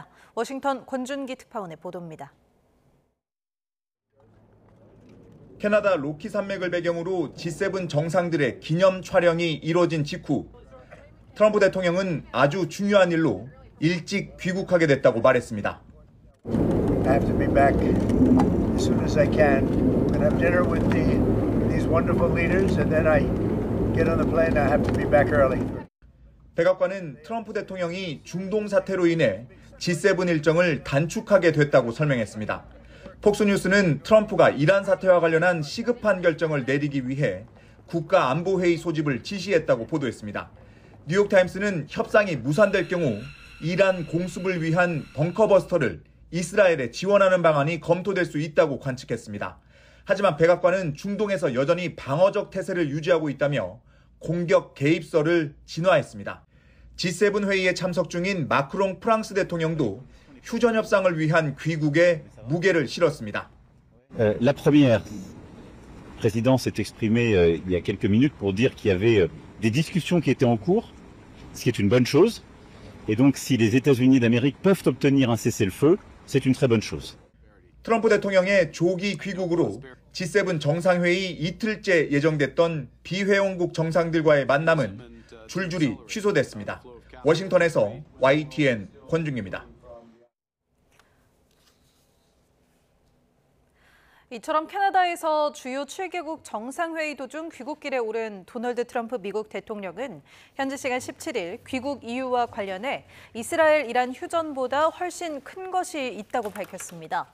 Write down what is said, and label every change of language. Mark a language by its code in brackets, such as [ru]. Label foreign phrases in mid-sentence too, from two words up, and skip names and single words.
[ko] 워싱턴 권준기 특파원의 보도입니다. 캐나다 로키 산맥을 배경으로 G7 정상들의 기념 촬영이 이뤄진 직후 트럼프 대통령은 아주 중요한 일로 일찍 귀국하게 됐다고 말했습니다. [en] I have to be back as soon as I can and have dinner with these wonderful leaders and then I get on the plane. I have to be back early. [ko] 백악관은 트럼프 대통령이 중동 사태로 인해 G7 일정을 단축하게 됐다고 설명했습니다. 폭스뉴스는 트럼프가 이란 사태와 관련한 시급한 결정을 내리기 위해 국가안보회의 소집을 지시했다고 보도했습니다. 뉴욕타임스는 협상이 무산될 경우 이란 공습을 위한 벙커버스터를 이스라엘에 지원하는 방안이 검토될 수 있다고 관측했습니다. 하지만 백악관은 중동에서 여전히 방어적 태세를 유지하고 있다며 공격 개입설을 진화했습니다. G7 회의에 참석 중인 마크롱 프랑스 대통령도 휴전 협상을 위한 귀국에 무게를 실었습니다. [fr] La première présidence s'est exprimée il y a quelques minutes pour dire qu'il y avait des discussions qui étaient en cours, ce qui est une bonne chose. Et donc si les États-Unis d'Amérique peuvent obtenir un cessez-le-feu, c'est une très bonne chose. [ko] 트럼프 대통령의 조기 귀국으로 G7 정상회의 이틀째 예정됐던 비회원국 정상들과의 만남은 줄줄이 취소됐습니다. 워싱턴에서 YTN 권중기입니다. 이처럼 캐나다에서 주요 7개국 정상회의 도중 귀국길에 오른 도널드 트럼프 미국 대통령은 현지 시간 17일 귀국 이유와 관련해 이스라엘, 이란 휴전보다 훨씬 큰 것이 있다고 밝혔습니다.